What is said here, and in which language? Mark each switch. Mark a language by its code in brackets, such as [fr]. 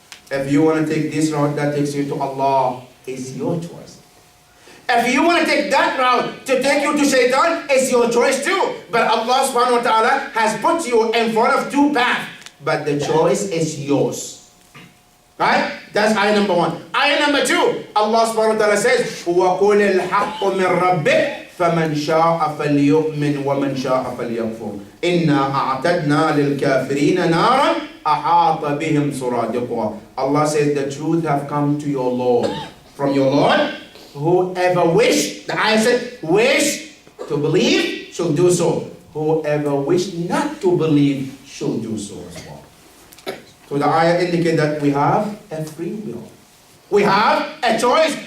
[en] If you want to take this route that takes you to Allah, it's your choice. If you want to take that route to take you to shaitan, it's your choice too. But Allah subhanahu wa ta'ala has put you in front of 2 paths. But the choice is yours. Right? That's ayah number one. Ayah number two, Allah subhanahu wa ta'ala says, [ar] وَقُلِ الْحَقُّ مِنْ رَبِّكَ فَمَنْ شَاءَ فَلْيُؤْمِنْ وَمَنْ شَاءَ فَلْيَكْفُرْ إِنَّا أَعْتَدْنَا لِلْكَافِرِينَ نَارًا أَحَاطَ بِهِمْ سُرَادِقُهَا. [en] Allah says, the truth have come to your Lord. From your Lord, whoever wish, the ayah said, wish to believe, shall do so. Whoever wish not to believe, shall do so as well. So the ayah indicates that we have a free will. We have a choice.